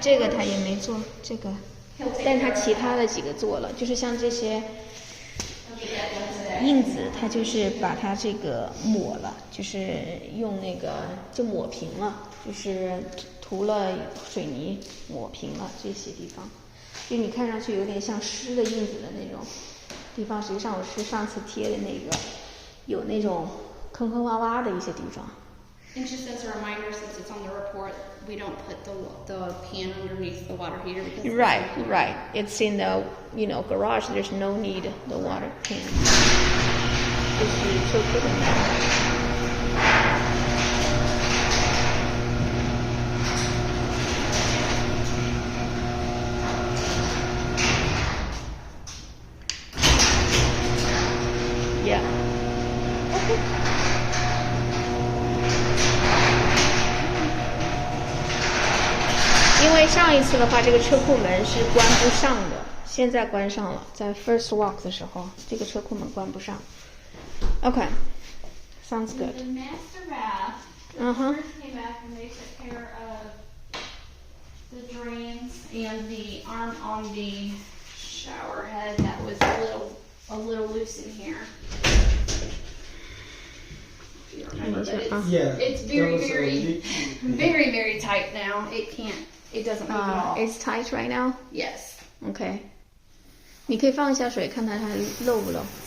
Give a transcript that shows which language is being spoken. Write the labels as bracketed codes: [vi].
[zh] 这个他也没做，这个，但他其他的几个做了，就是像这些印子，他就是把它这个抹了，就是用那个就抹平了，就是涂了水泥抹平了这些地方，就你看上去有点像湿的印子的那种地方，实际上我是上次贴的那个有那种坑坑洼洼的一些地方。 [en] And just as a reminder, since it's on the report, we don't put the pan underneath the water heater because Right. It's in the garage. There's no need the water pan. [zh] 就是车库的那 [en] Yeah. Okay. [zh] 因为上一次的话，这个车库门是关不上的，现在关上了。在 [en] first walk [zh] 的时候，这个车库门关不上。 [en] Okay, sounds good. the master bath. First came back and they took care of the drains and the arm on the shower head that was a little loose in here. You remember, but it's very, very tight now. It can't It doesn't move at all. It's tight right now. Yes. [zh] OK， 你可以放一下水，看它还漏不漏。